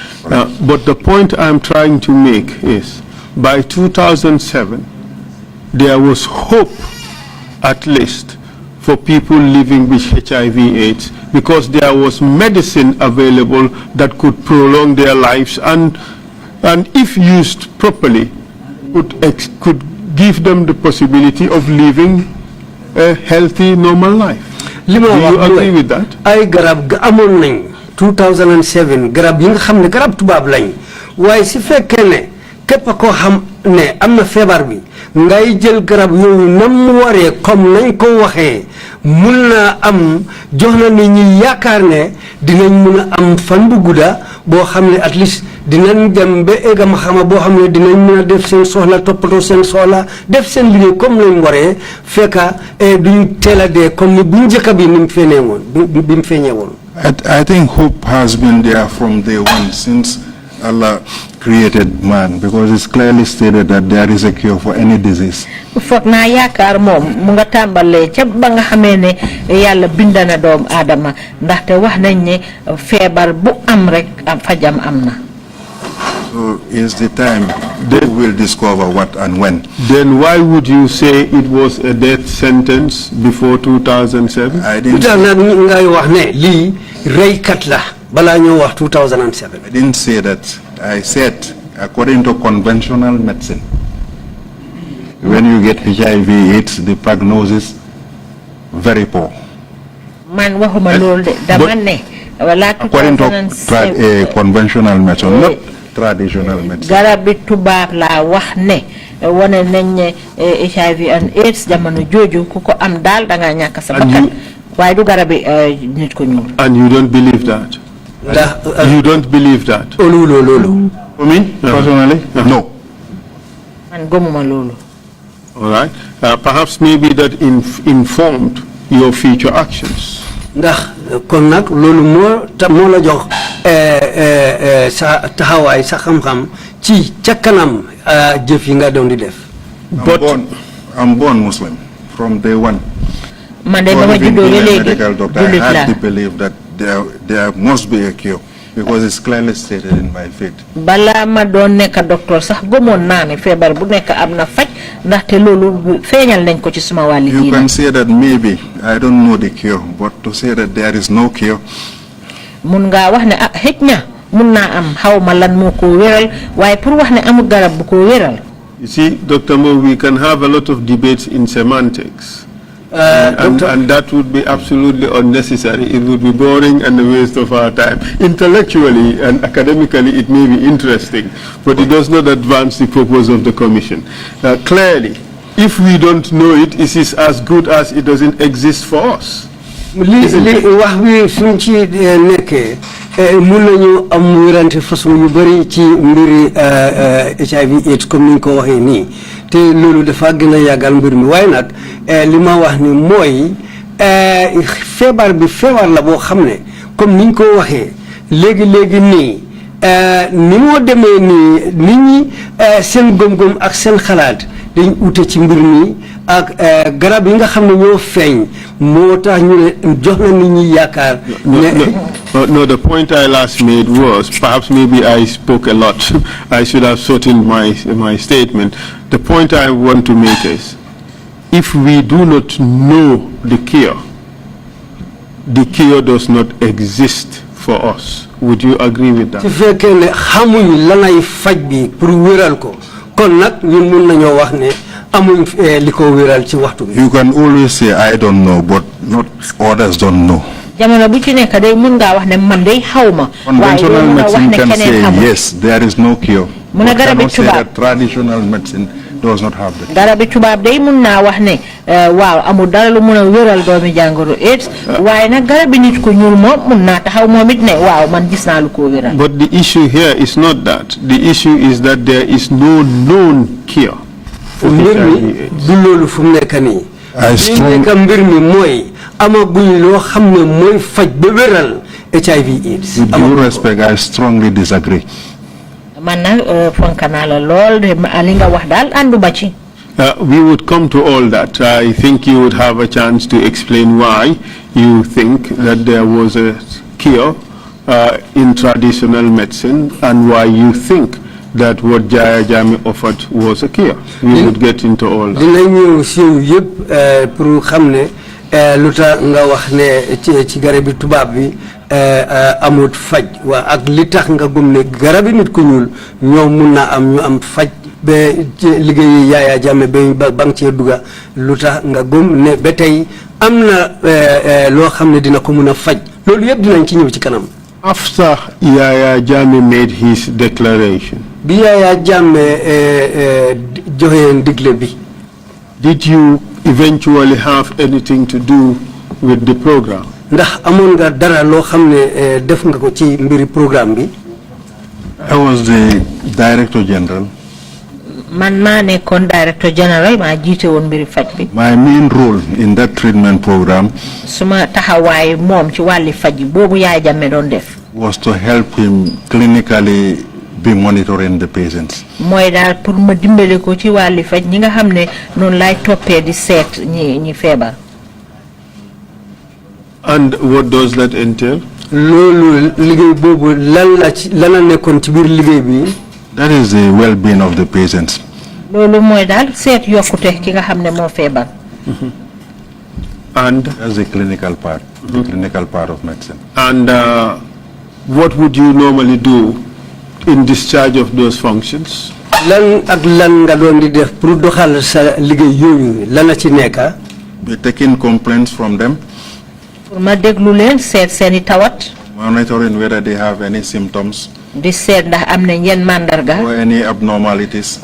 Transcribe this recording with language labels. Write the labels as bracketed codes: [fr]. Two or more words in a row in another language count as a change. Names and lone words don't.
[en] But the point I'm trying to make is, by 2007, there was hope, at least, for people living with HIV/AIDS, because there was medicine available that could prolong their lives and if used properly, could give them the possibility of living a healthy, normal life. Do you agree with that? [wo] ay garab amoon nañ 2007 garab yi nga xam ne garab tubaab lañ waaye si fekkee ne képp koo xam ne am na feebar bi ngay jël garab yooyu nam mu waree comme nañ ko waxee mun na am jox na nit ñi yaakaar ne dinañ mun a am fan bu gudda boo xam ne [en] at least [wo] dinañ dem ba egg ma xama boo xam ne dinañ mun a def seen soxla toppatoo seen soxla def seen liggéey comme lañ waree fekka duñ teel a dee comme ni bu njëkk bi ni mu feeñee woon bi mu feeñee woon. [en] I think hope has been there from day one since Allah created man, because it's clearly stated that there is a cure for any disease. [wo] foog naa yaakaar moom mu nga tàmbalee ca ba nga xamee ne yàlla bind na doomu aadama ndaxte wax nañ ne feebar bu am rek am fajam am na. [en] So is the time they will discover what and when. Then why would you say it was a death sentence before 2007? I didn't [wo] ngay wax ne lii reykat la balaa ñoo wax 2007. [en] I didn't say that. I said, according to conventional medicine, when you get HIV/AIDS, the prognosis very poor. [wo] Man waxuma loolu de dama ne wala [en] According to conventional medicine, not traditional medicine. [wo] garabi tubaab laa wax ne wane nañ ne [en] HIV and AIDS [wo] jamono jooju ku ko am daal da ngaa ñàkk sa bakkan waaye du garabi nit ko ñuul. [en] And you don't believe that? You don't believe that? [wo] Loolu. [en] For me, personally, no. [wo] Man gëmuma loolu. [en] All right. Perhaps maybe that informed your future actions. [wo] Ndax kon nag loolu moo la jox sa taxawaay sa xam-xam ci ca kanam jëf yi nga doon di def. [en] I'm born Muslim from day one. [wo] Man de dama juddoo ba léegi [en] medical doctor, I had to believe that there must be a cure, because it's clearly stated in my faith. [wo] Bala ma doon nekk docteur sax gëmoon naa ne feebar bu nekk am na faj ndaxte loolu feeñal nañ ko ci suma wàlli diine. [en] You can say that maybe I don't know the cure, but to say that there is no cure. [wo] Mun ngaa wax ne ah xëj na mun naa am xaw ma lan moo ko wéral waaye pour wax ne amul garab bu ko wéral. [en] You see, Dr. Mbow, we can have a lot of debates in semantics. And that would be absolutely unnecessary. It would be boring and a waste of our time. Intellectually and academically, it may be interesting, but it does not advance the purpose of the commission. Clearly, if we don't know it, it is as good as it doesn't exist for us. [wo] wax bi suñ ci nekkee mun nañu am wérante façon yu bëri ci mbiri HIV/AIDS comme ni ñu ko waxee nii te loolu dafa gën a yàggal mbir mi waaye nag li ma wax ni mooy feebar bi feebar la boo xam ne comme ni ñu ko waxee léegi nii ni moo demee nii nit ñi seen gëm-gëm ak seen xalaat dañ ute ci mbir mi ak garab yi nga xam ne ñoo feeñ moo tax ñu ne jox na nit ñi yaakaar. [en] No, the point I last made was, perhaps maybe I spoke a lot. I should have shortened my statement. The point I want to make is, if we do not know the cure does not exist for us. Would you agree with that? [wo] su fekkee ne xamuñ lanay faj bi pour wéral ko kon nag ñun mun nañoo wax ne amuñ li ko wéral ci waxtu bi. [en] You can always say I don't know, but not others don't know. [wo] jamono bu ci nekk day mun ngaa wax ne man day xaw ma. [en] Conventional medicine can say yes, there is no cure. [wo] Mun a garabi [en] cannot say that traditional medicine does not have that. [wo] garabi tubaab day mun naa wax ne waaw amul dara lu mun a wéral doomi jàngoro AIDS waaye nag garabi nit ku ñuul moom mun naa taxaw moom it ne waaw man gis naa lu ko wéral. [en] But the issue here is not that. The issue is that there is no known cure for HIV/AIDS. [wo] du loolu fu mu nekk nii. mbir mi mooy amaguñ loo xam ne mooy faj ba wéral HIV/AIDS. [en] With due respect, I strongly disagree. [wo] Man nag fonk naa la lool de li nga wax daal ànduma ci. [en] We would come to all that. I think you would have a chance to explain why you think that there was a cure in traditional medicine and why you think that what Jaya Jami offered was a cure. We would get into all that. [wo] dinañ ñëw si yëpp pour xam ne lu tax nga wax ne ci garabi tubaab bi amut faj waa ak li tax nga gëm ne garabi nit ku ñuul ñoom mun naa am ñu am faj ba liggéey Yaya Jammeh ba nga cee dugga lu tax nga gëm ne ba tey am na loo xam ne dina ko mun a faj loolu yëpp dinañ ci ñëw ci kanam. [en] After Yaya Jammeh made his declaration, [wo] bi Yaya Jammeh joxe ndigle bi, [en] did you eventually have anything to do with the program? [wo] ndax amoon nga dara loo xam ne def nga ko ci mbiri programme bi? [en] I was the Director General. [wo] Man maa nekkoon [en] Director General [wo] maa jiite woon mbiri faj bi. [en] My main role in that treatment program [wo] suma taxawaay moom ci wàlli faj boobu Yaya Jammeh doon def. [en] was to help him clinically be monitoring the patients. [wo] mooy daal pour ma dimbale ko ci wàlli faj ñi nga xam ne noonu laay toppee di seet ñi feebar. [en] And what does that entail? [wo] loolu liggéey boobu lan la nekkoon ci biir liggéey bi? [en] That is the well-being of the patients. [wo] loolu mooy daal seet yokkute ki nga xam ne moo feebar. [en] And that's the clinical part, the clinical part of medicine. And what would you normally do in discharge of those functions? [wo] lan ak lan nga doon di def pour doxal sa liggéey yooyu lan ci nekk? [en] We're taking complaints from them, [wo] pour ma déglu leen seet seeni tawat. [en] monitoring whether they have any symptoms [wo] di seet ndax am na yenn mandarga. [en] or any abnormalities.